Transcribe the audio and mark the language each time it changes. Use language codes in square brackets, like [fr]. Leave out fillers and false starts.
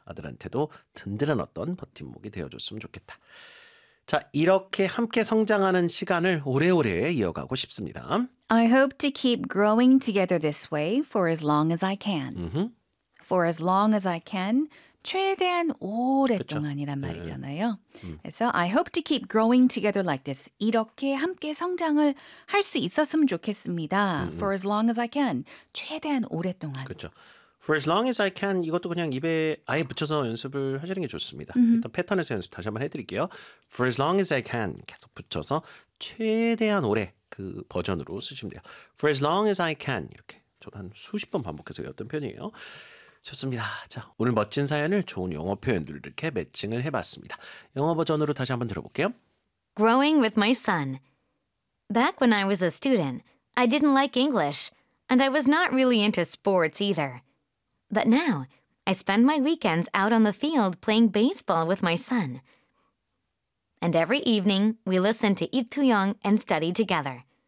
[ko] 아들한테도 든든한 어떤 버팀목이 되어줬으면 좋겠다. 자, 이렇게 함께 성장하는 시간을 오래오래 이어가고 싶습니다. [en] I hope to keep growing together this way for as long as I can. Mm-hmm. For as long as I can. [ko] 최대한 오랫동안이란 그쵸? 말이잖아요. 네. [en] So I hope to keep growing together like this. [ko] 이렇게 함께 성장을 할 수 있었으면 좋겠습니다. [en] For as long as I can. [ko] 최대한 오랫동안. 그렇죠. [en] For as long as I can. [ko] 이것도 그냥 입에 아예 붙여서 연습을 하시는 게 좋습니다. 일단 패턴에서 연습 다시 한번 해드릴게요. [en] For as long as I can. [ko] 계속 붙여서 최대한 오래 그 버전으로 쓰시면 돼요. [en] For as long as I can. [ko] 이렇게 저도 한 수십 번 반복해서 외웠던 편이에요. 좋습니다. 자, 오늘 멋진 사연을 좋은 영어 표현들 이렇게 매칭을 해봤습니다. 영어 버전으로 다시 한번 들어볼게요. [en] Growing with my son. Back when I was a student, I didn't like English, and I was not really into sports either. But now, I spend my weekends out on the field playing baseball with my son. And every evening, we listen to Lee Tu-young and study together.